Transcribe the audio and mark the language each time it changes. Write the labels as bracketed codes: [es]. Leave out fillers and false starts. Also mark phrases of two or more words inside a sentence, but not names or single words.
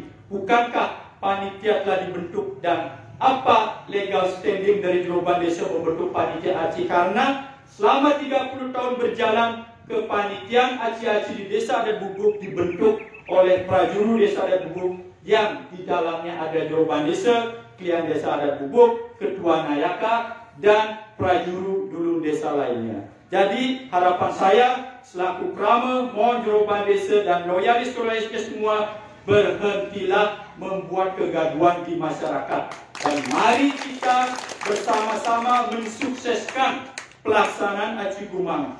[id] Bukankah panitia telah dibentuk, dan apa [en] legal standing [id] dari Joroban Desa membentuk panitia ACI? Karena selama 30 tahun berjalan, kepanitiaan ACI di Desa Adat Bubuk dibentuk oleh prajuru Desa Adat Bubuk yang di dalamnya ada Joroban Desa, Klian Desa Adat Bubuk, Ketua Nayaka, dan prajuru dulung desa lainnya. Jadi harapan saya selaku Krama, mohon Joroban Desa dan loyalis-loyalisnya semua berhentilah membuat kegaduhan di masyarakat, dan mari kita bersama-sama mensukseskan pelaksanaan ACI Gumang.